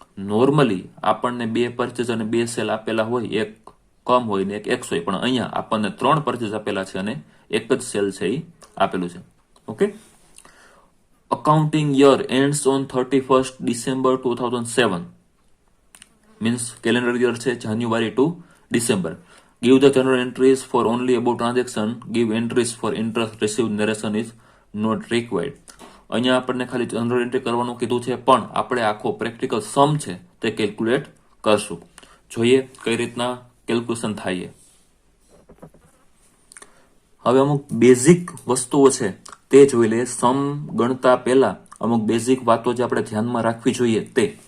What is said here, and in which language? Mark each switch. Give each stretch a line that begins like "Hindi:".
Gujarati: Normally આપણને 2 purchase અને 2 cell આપેલા હોય, એક કમ હોય ને એક એક્સ હોય, પણ અહીંયા આપણને 3 પરચેસ આપેલા છે અને એક જ સેલ છે એ આપેલું છે.
English: Okay, accounting year ends on 31st December 2007, means calendar year છે January to December. Give the general entries for only above transaction. Give entries for interest received. Narration is not required.
Gujarati: અહીંયા આપણને ખાલી general entry કરવાનું કીધું છે, પણ આપણે આખો પ્રેક્ટિકલ સમ છે તે કેલ્ક્યુલેટ કરશું. જોઈએ કઈ રીતના કેલ્ક્યુલેશન થાય. હવે અમુક બેઝિક વસ્તુઓ છે તે જોઈ લઈએ. સમ ગણતા પહેલા અમુક બેઝિક વાતો જે આપણે ધ્યાનમાં રાખવી જોઈએ તે.